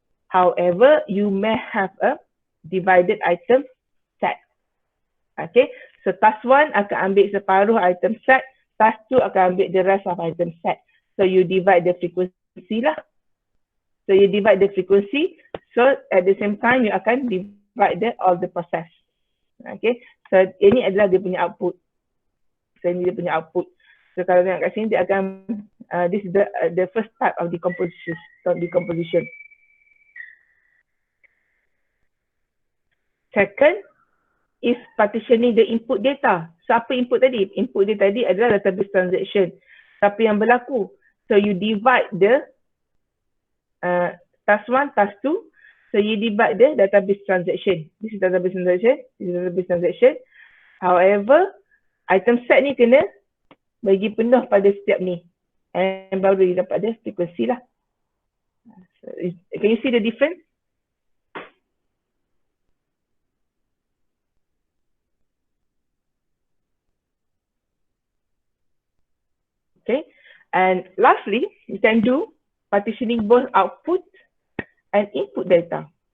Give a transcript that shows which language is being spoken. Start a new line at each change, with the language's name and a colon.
English: However, you may have a divided item set. Okay. So task 1
Malay: akan ambil separuh
English: item set. Task 2
Malay: akan ambil
English: the rest of item set. So you divide the frequency lah. So you divide the frequency. So at the same time, you akan divide all the process.
Malay: Okay, so ini adalah dia punya output. So ini dia punya output. So kalau tengok kat sini dia akan
English: this is the first type of decomposition. Second is partitioning the input data. So
Malay: apa input tadi?
English: Input
Malay: dia tadi adalah
English: database transaction.
Malay: Tapi yang berlaku,
English: so you divide the task 1, task 2. So you divide the database transaction. This is database transaction. This is database transaction. However, item set
Malay: ni kena bagi penuh pada setiap ni. And baru dia dapat dia frekuensi lah.
English: So, can you see the difference? Okay. And lastly, you can do partitioning both output and input data.